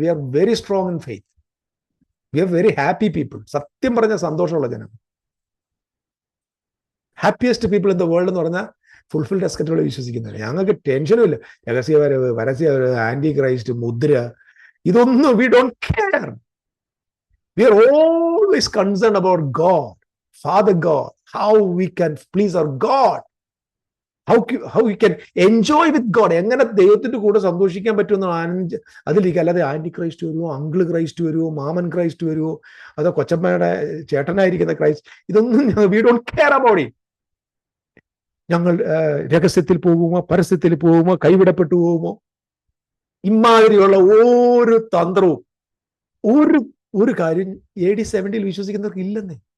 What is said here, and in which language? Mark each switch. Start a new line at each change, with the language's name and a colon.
English: We are very strong in faith, we are very happy people.
Malayalam: സത്യം പറഞ്ഞ സന്തോഷമുള്ള ജനം,
English: happiest people in the world
Malayalam: എന്ന് പറഞ്ഞാൽ ഫുൾഫിൽഡ് എസ്കറ്റുകൾ വിശ്വസിക്കുന്നില്ല. ഞങ്ങൾക്ക് ടെൻഷനും ഇല്ല. രഹസ്യവരവ്, പരസ്യവരവ്, ആന്റി ക്രൈസ്റ്റ്, മുദ്ര, ഇതൊന്നും
English: We don't care. We are always concerned about God, Father God, how we can please our God, how we can enjoy with God.
Malayalam: എങ്ങനെ ദൈവത്തിന്റെ കൂടെ സന്തോഷിക്കാൻ പറ്റുമെന്ന് അതിലേക്ക്. അല്ലാതെ ആന്റി ക്രൈസ്റ്റ് വരുമോ, അങ്കിള് ക്രൈസ്റ്റ് വരുമോ, മാമൻ ക്രൈസ്റ്റ് വരുമോ, അതോ കൊച്ചമ്മയുടെ ചേട്ടനായിരിക്കുന്ന ക്രൈസ്റ്റ്, ഇതൊന്നും
English: we don't care about it.
Malayalam: ഞങ്ങൾ രഹസ്യത്തിൽ പോകുമോ, പരസ്യത്തിൽ പോകുമോ, കൈവിടപ്പെട്ടു പോകുമോ, ഇമാതിരിയുള്ള ഒരു തന്ത്രവും ഒരു കാര്യം AD 70 വിശ്വസിക്കുന്നവർക്ക് ഇല്ലെന്നേ.